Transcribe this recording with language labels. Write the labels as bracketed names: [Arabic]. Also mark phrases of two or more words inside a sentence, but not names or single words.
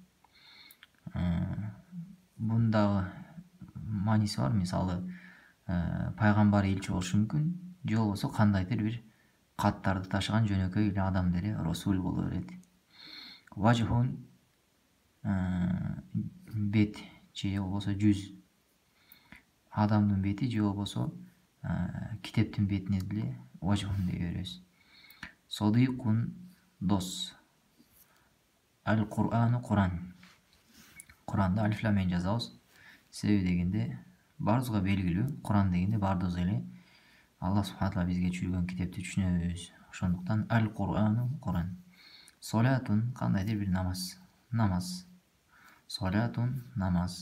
[Kyrgyz] Бундагы мааниси бар, мисалы пайгамбар элчи болушу мүмкүн, же болбосо кандайдыр бир каттарды ташыган жөнөкөй эле адам деле расул боло берет. Важхун бет же болбосо жүз. Адамдын бети же болбосо китептин бетине деле важхун дей беребиз. Содикун дос. Аль-Кур'ану Кур'ан. Кур'анды алиф лам менен жазабыз. Себеби дегенде баарыбызга белгилүү, Кур'ан дегенде бардыгыбыз эле Аллах [Arabic] سبحانه تعالى [Kyrgyz] бизге түшүргөн китепти түшүнөбүз. Ошондуктан Аль-Кур'ану Кур'ан. Солятун кандайдыр бир намаз. Намаз. Солятун намаз.